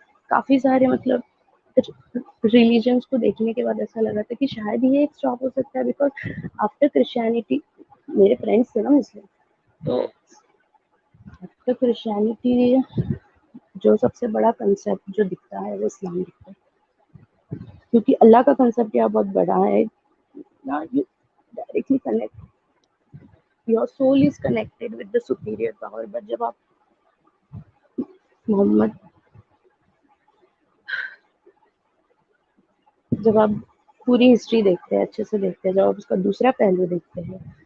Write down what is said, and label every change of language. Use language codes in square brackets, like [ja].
[ur] کافی سارے مطلب ریلیجنس کو دیکھنے کے بعد ایسا لگا تھا کہ شاید یہ ایک اسٹاپ ہو سکتا ہے بیکاز آفٹر کرسچینٹی میرے فرینڈس تھے نا مسلم تو آفٹر کرسچینٹی جو سب سے بڑا کنسیپٹ جو دکھتا ہے وہ اسلام دکھتا ہے کیونکہ اللہ کا کنسیپٹ یہاں بہت بڑا ہے. [en] Directly connect your soul is connected with the superior power. [ur] but جب آپ محمد جب آپ پوری ہسٹری دیکھتے ہیں اچھے سے دیکھتے ہیں جب آپ اس کا دوسرا پہلو دیکھتے ہیں